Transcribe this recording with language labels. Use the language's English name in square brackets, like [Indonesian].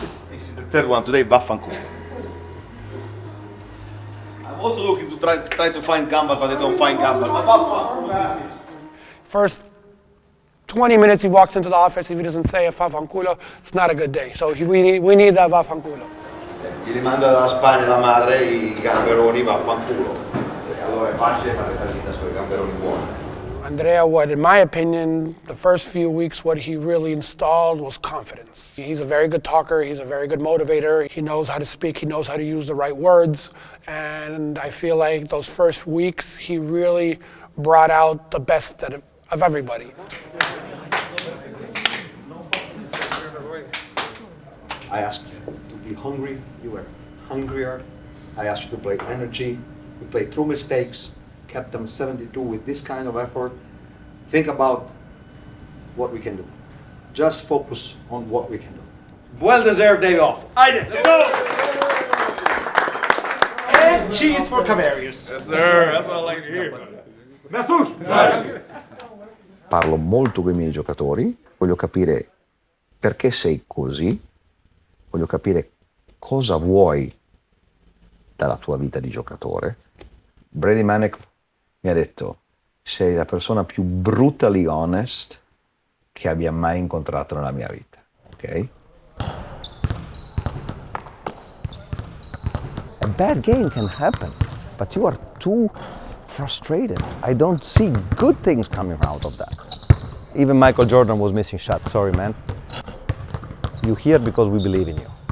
[English] This is the third one today, vaffanculo. I'm also looking to try to find gambas, but I don't find gambas. First 20 minutes he walks into the office, if he doesn't say a vaffanculo, it's not a good day. So we need that vaffanculo. [Italian] Gli manda dalla Spagna la madre i gamberoni, vaffanculo. Allora è facile fare fallita sui gamberoni buoni. [English] Andrea, what in my opinion, the first few weeks, what he really installed was confidence. He's a very good talker, he's a very good motivator, he knows how to speak, he knows how to use the right words, and I feel like those first weeks he really brought out the best of everybody. I asked you to be hungry, you were hungrier. I asked you to play energy, you played through mistakes, kept them 72 with this kind of effort. Think about what we can do. Just focus on what we can do. Well-deserved day off. Let's go! And cheese for Cavarius. Yes, sir. That's what I like to hear. [Italian] Parlo molto con i miei giocatori, voglio capire perché sei così, voglio capire cosa vuoi dalla tua vita di giocatore. Brady Manek mi ha detto, sei la persona più [English] brutally honest [Italian] che abbia mai incontrato nella mia vita, ok? [English] A bad game can happen, but you are too frustrated. I don't see good things coming out of that. Even Michael Jordan was missing shots. Sorry, man. You're here because we believe in you.